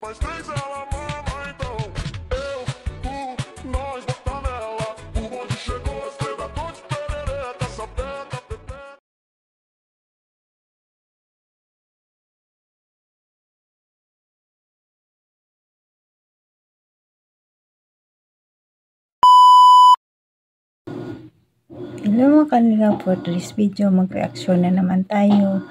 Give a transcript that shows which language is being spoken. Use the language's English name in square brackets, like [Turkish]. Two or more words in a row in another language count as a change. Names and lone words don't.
[Portuguese] Mas fez ela mama, então eu, tu, nós bota nela. O bonde chegou, cedo, tô de perereca, sapeca, pepeca. [Filipino] Hello mga kalingap, [English] for today's video [Filipino] mag-reaction na naman tayo